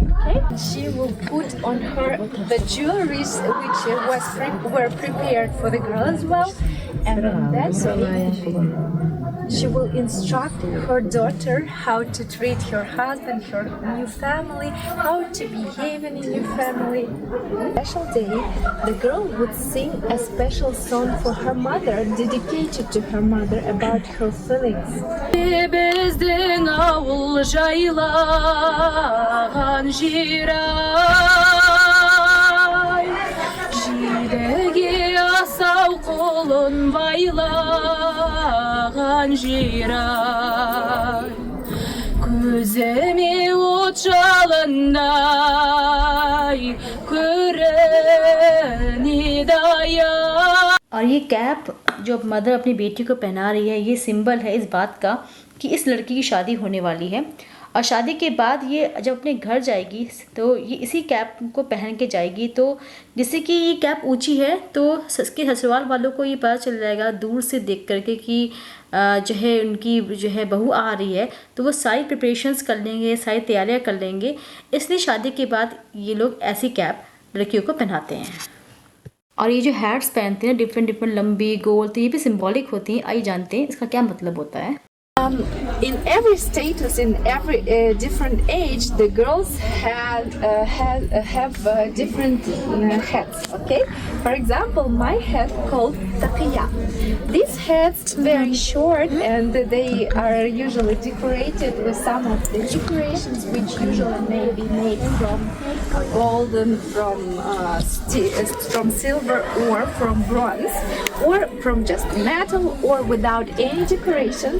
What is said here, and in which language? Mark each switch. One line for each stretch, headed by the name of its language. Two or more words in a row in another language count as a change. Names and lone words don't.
English: Okay, she will put on her the jewelries which were prepared for the girl as well, and on that day she will instruct her daughter how to treat her husband, her new family, how to behave in a new family. On a special day, the girl would sing a special song for her mother, dedicated to her mother, about her feelings.
Kazakh: Біздің ауыл жайлаған жер ай, жидеге асау қолын байлаған жер ай, көзіме от жалындай көрінеді ай.
Hindi: और ये कैप जो मदर अपनी बेटी को पहना रही है, ये सिंबल है इस बात का कि इस लड़की की शादी होने वाली है, और शादी के बाद ये जब अपने घर जाएगी तो ये इसी कैप को पहन के जाएगी। तो जिससे कि ये कैप ऊंची है तो इसके ससुराल वालों को ये पता चल जाएगा दूर से देख करके कि जो है उनकी जो है बहू आ रही है, तो वो सारी प्रिपरेशंस कर लेंगे, सारी तैयारियां कर लेंगे। इसलिए शादी के बाद ये लोग ऐसी कैप लड़कियों को पहनाते हैं। और ये जो हैट्स पहनते हैं डिफरेंट लंबी गोल, तो ये भी सिंबॉलिक होती हैं। आइए जानते हैं इसका क्या मतलब होता है।
English: In every status, in every different age, the girls have different hats. Okay, for example, my hat called taqiya. These hats very short and they are usually decorated with some of the decorations which usually may be made from golden, from silver, or from bronze, or from just metal, or without any decorations.